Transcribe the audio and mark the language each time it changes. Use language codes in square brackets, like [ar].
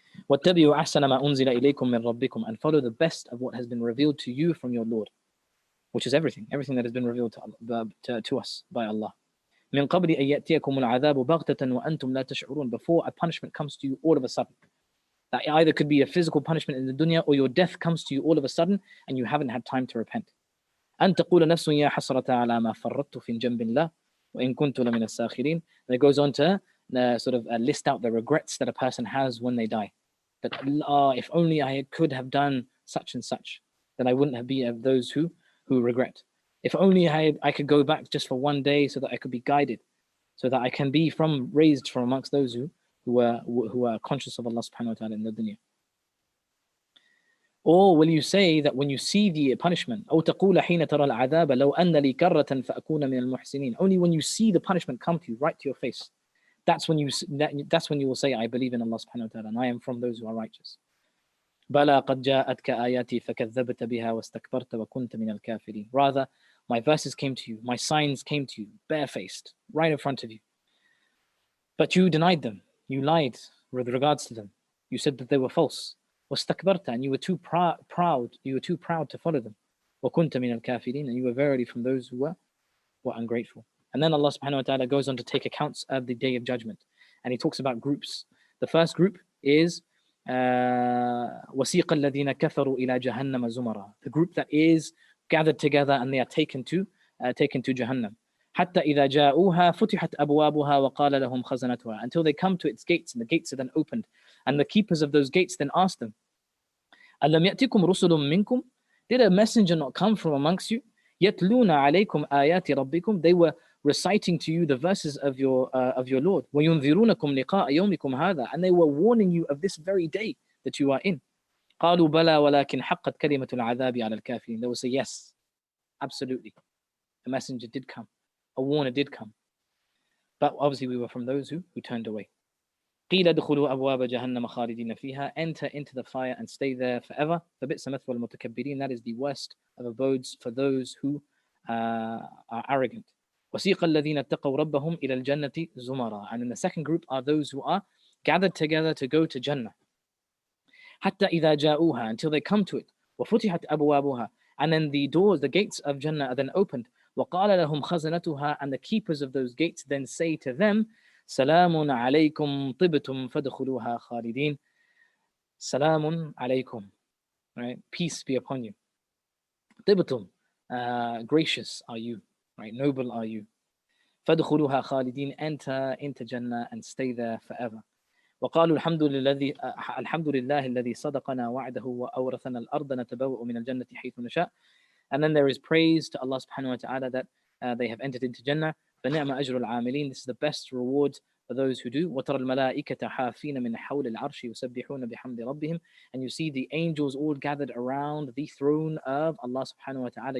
[ar] وَاتَّبِعُوا أَحْسَنَ مَا أُنزِلَ إِلَيْكُم مِّن رَبِّكُمْ, [en] and follow the best of what has been revealed to you from your Lord, which is everything that has been revealed to us by Allah. [ar] مِّن قَبْلِ أَن يَأْتِيَكُمُ الْعَذَابُ بَغْتَةً وَأَنْتُمْ لَا تَشْعُرُونَ. [en] Before a punishment comes to you all of a sudden. That either could be a physical punishment in the dunya, or your death comes to you all of a sudden and you haven't had time to repent. [ar] أن تقول نفس يا حسرة على ما فرطت في جنب الله وإن كنت لمن الساخرين. [en] And it goes on to sort of list out the regrets that a person has when they die. That if only I could have done such and such, then I wouldn't have been of those who regret. If only I could go back just for one day so that I could be guided, so that I can be raised from amongst those who are conscious of Allah subhanahu wa ta'ala in the dunya. Or will you say that when you see the punishment, [ar] أو تقول حين ترى العذاب لو أن لي كرة فأكون من المحسنين. [en] Only when you see the punishment come to you, right to your face, that's when you will say, I believe in Allah subhanahu wa ta'ala and I am from those who are righteous. [ar] بلى قد جاءتك آياتي فكذبت بها واستكبرت وكنت من الكافرين. [en] Rather, my verses came to you, my signs came to you, barefaced, right in front of you. But you denied them, you lied with regards to them. You said that they were false. [ar] واستكبرت, [en] and you were too proud to follow them. [ar] وكنت من الكافرين, [en] and you were verily from those who were ungrateful. And then Allah subhanahu wa ta'ala goes on to take accounts of the day of judgment. And He talks about groups. The first group is [ar] وَسِيقَ الَّذِينَ كَفَرُوا إِلَى جَهَنَّمَ زُمَرًا. [en] The group that is gathered together and they are taken to Jahannam. [ar] حَتَّى إِذَا جَاءُوهَا فُتِحَتْ أَبْوَابُهَا وَقَالَ لَهُمْ خَزَنَتُهَا. [en] Until they come to its gates, and the gates are then opened. And the keepers of those gates then ask them, [ar] أَلَّمْ يَأْتِكُمْ رُسُلٌ مِّنكُمْ. [en] Did a messenger not come from amongst you? [ar] يَتْلُونَ عَلَيْكُمْ آيَاتِ رَبِّكُمْ. [en] They were reciting to you the verses of your Lord. [ar] وَيُنذِرُونَكُمْ لِقَاءَ يَوْمِكُمْ هَذَا. [en] And they were warning you of this very day that you are in. [ar] قَالُوا بَلَى وَلَكِنْ حَقَّتْ كَلِمَةُ الْعَذَابِ عَلَى الْكَافِرِينَ. [en] They will say, yes, absolutely. A messenger did come. A warner did come. But obviously we were from those who turned away. [ar] قِيلَ ادْخُلُوا أَبْوَابَ جَهَنَّمَ خَالِدِينَ فِيهَا. [en] Enter into the fire and stay there forever. [ar] فَبِئْسَ مَثْوَى الْمُتَكَبِّرِينَ. [en] That is the worst of abodes for those who are arrogant. [ar] وَسِيقَ الَّذِينَ اتَّقَوْا رَبَّهُمْ إِلَى الْجَنَّةِ زُمَرًا. [en] And in the second group are those who are gathered together to go to Jannah. [ar] حَتَّى إِذَا جَاءُوهَا. [en] Until they come to it. [ar] وَفُتِحَتْ أَبْوَابُهَا. [en] And then the doors, the gates of Jannah are then opened. [ar] وَقَالَ لَهُمْ خَزَنَتُهَا. [en] And the keepers of those gates then say to them, [ar] سَلَامٌ عَلَيْكُمْ طِبْتُمْ فَادْخُلُوهَا خَالِدِينَ. Salamun alaykum. [en] Right? Peace be upon you. [ar] طِبْتُمْ. [en] Gracious are you. Right? Noble are you. [ar] فَادْخُلُوهَا خَالِدِينَ. [en] Enter into Jannah and stay there forever. [ar] وقالوا الحمد لله الذي صدقنا وعده وأورثنا الأرض نتبوأ من الجنة حيث نشاء. [en] And then there is praise to Allah subhanahu wa ta'ala that they have entered into Jannah. [ar] فَنِعْمَ أَجْرُ الْعَامِلِينَ. [en] This is the best reward for those who do. [ar] وَتَرَى الْمَلَائِكَةَ حَافِينَ مِنْ حَوْلِ الْعَرْشِ يُسَبِّحُونَ بِحَمْدِ رَبِّهِمْ. [en] And you see the angels all gathered around the throne of Allah subhanahu wa ta'ala.